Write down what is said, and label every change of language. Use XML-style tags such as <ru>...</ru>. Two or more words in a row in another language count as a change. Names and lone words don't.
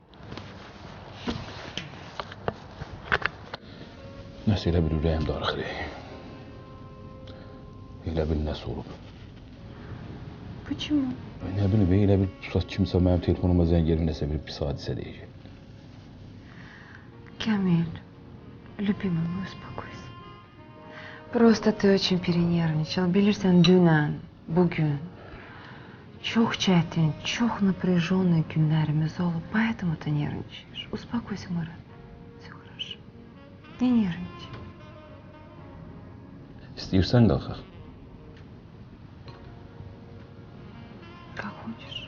<az>Nəsə elə bir ürəyim darıxır. Elə bil nəsə olub.</az> <ru>Почему?</ru> <az>Nə bilim, elə bir pusat kimsə mənim telefonuma zəng gəlib nəsə bir pis hadisə deyəcək.</az> <ru>Камиль, любимый мой, успокойся. Просто ты очень перенервничал.</ru> <az>Bilirsən, dünən, bugün çok çətin, çok напряженные günlərimiz olub.</az> <ru>Поэтому ты нервничаешь. Успокойся, Марат. Все хорошо. Не нервничай.</ru> <az>İstəyirsən qalxaq.</az> <ru>Как хочешь.</ru>